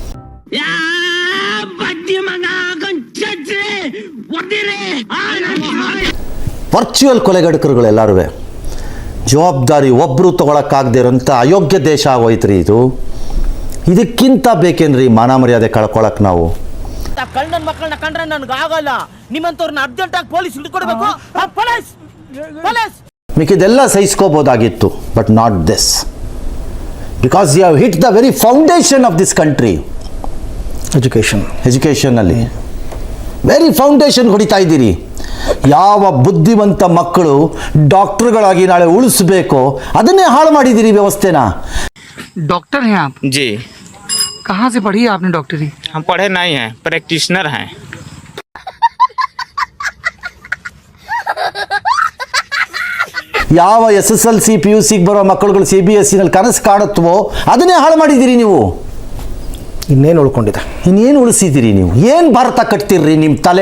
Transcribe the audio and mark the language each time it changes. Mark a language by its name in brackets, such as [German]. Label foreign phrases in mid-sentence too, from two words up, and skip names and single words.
[Kannada] ವರ್ಚುವಲ್ ಕೊಲೆಗಡಕರುಗಳೆಲ್ಲರೂ ಜವಾಬ್ದಾರಿ ಒಬ್ಬರು ತೊಗೊಳಕ್ಕಾಗದೇ ಇರೋಂಥ ಅಯೋಗ್ಯ ದೇಶ ಆಗೋಯ್ತ್ರಿ ಇದು. ಇದಕ್ಕಿಂತ ಬೇಕೇನ್ರಿ ಮಾನ ಮರ್ಯಾದೆ ಕಳ್ಕೊಳಕ್ ನಾವು? ಕಳ್ಳನ ಮಕ್ಕಳನ್ನ ಕಂಡ್ರೆ ನನಗೆ ಆಗಲ್ಲ. ನಿಮ್ಮಂತವ್ರನ್ನ ಅರ್ಜೆಂಟ್ ಆಗಿ ಪೊಲೀಸ್ ಹಿಡ್ಕೊಡ್ಬೇಕು. ಪೊಲೀಸ್ ಮಿಕ್ಕಿದೆಲ್ಲ ಸಹಿಸ್ಕೋಬೋದಾಗಿತ್ತು, [English] But not this. Because you have hit the very foundation of this country. [Kannada] ಎಜುಕೇಷನಲ್ಲಿ [English] very foundation [Kannada] ಹೊಡಿತಾ ಇದ್ದೀರಿ. ಯಾವ ಬುದ್ಧಿವಂತ ಮಕ್ಕಳು ಡಾಕ್ಟರ್ಗಳಾಗಿ ನಾಳೆ ಉಳಿಸ್ಬೇಕೋ ಅದನ್ನೇ ಹಾಳು ಮಾಡಿದ್ದೀರಿ ವ್ಯವಸ್ಥೆನ. [Hindi] डॉक्टर हैं आप? जी। कहाँ से पढ़ी आपने डॉक्टरी? हम पढ़े नहीं हैं, प्रैक्टिशनर हैं। [Kannada] ಯಾವ SSLC PUC ಬರೋ ಮಕ್ಕಳುಗಳು CBSEನಲ್ಲಿ ಕನಸು ಕಾಣುತ್ತವೋ ಅದನ್ನೇ ಹಾಳು ಮಾಡಿದ್ದೀರಿ ನೀವು. ಇನ್ನೇನು ಉಳ್ಕೊಂಡಿದೆ? ಇನ್ನೇನು ಉಳಿಸಿದ್ದೀರಿ ನೀವು? ಏನು ಭಾರತ ಕಟ್ತೀರಿ ನಿಮ್ಮ ತಲೆ?